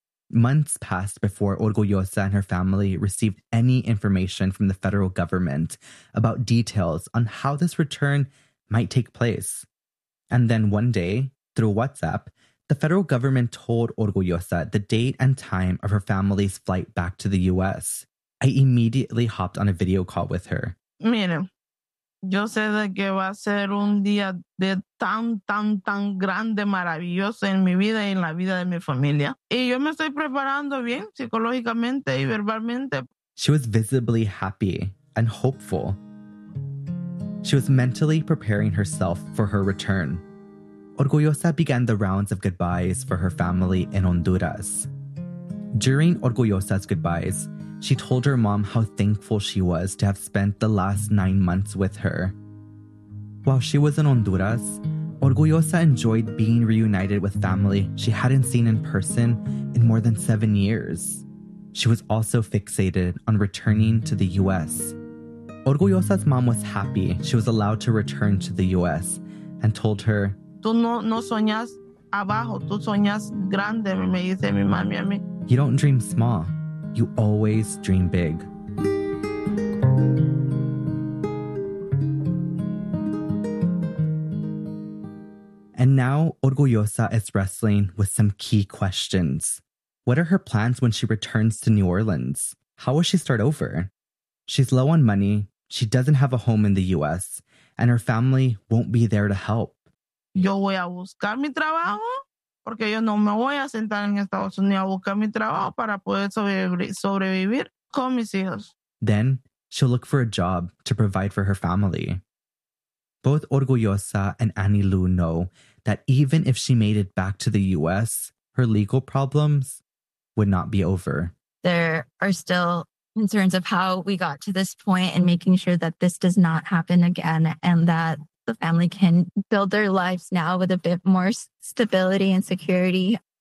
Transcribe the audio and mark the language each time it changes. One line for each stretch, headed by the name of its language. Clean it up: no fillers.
English: Months passed before Orgullosa and her family received any information from the federal government about details on how this return might take place. And then one day, through WhatsApp, the federal government told Orgullosa the date and time of her family's flight back to the U.S. I immediately hopped on a video call with her.
Spanish: Mira. Yo sé de que va a ser un día de tan grande, maravilloso en mi vida y en la vida de mi familia. Y yo me estoy preparando bien psicológicamente y verbalmente.
English: She was visibly happy and hopeful. She was mentally preparing herself for her return. Orgullosa began the rounds of goodbyes for her family in Honduras. During Orgullosa's goodbyes, she told her mom how thankful she was to have spent the last 9 months with her. While she was in Honduras, Orgullosa enjoyed being reunited with family she hadn't seen in person in more than 7 years. she was also fixated on returning to the U.S. Orgullosa's mom was happy she was allowed to return to the U.S. and told her,
Spanish: "Tú no sueñas abajo, tú sueñas grande," me dice mi mami a mí.
English: You don't dream small, you always dream big. And now Orgullosa is wrestling with some key questions. What are her plans when she returns to New Orleans? How will she start over? She's low on money, she doesn't have a home in the U.S., and her family won't be there to help.
Spanish: Yo voy a buscar mi trabajo, porque yo no me voy a sentar en Estados Unidos a buscar mi trabajo para poder sobrevivir con mis hijos.
English: Then she'll look for a job to provide for her family. Both Orgullosa and Annie Lu know that even if she made it back to the U.S., her legal problems would not be over. There are still concerns of how we got to this point and making sure that this does not happen again and that the family can build their lives now with a bit more stability and security.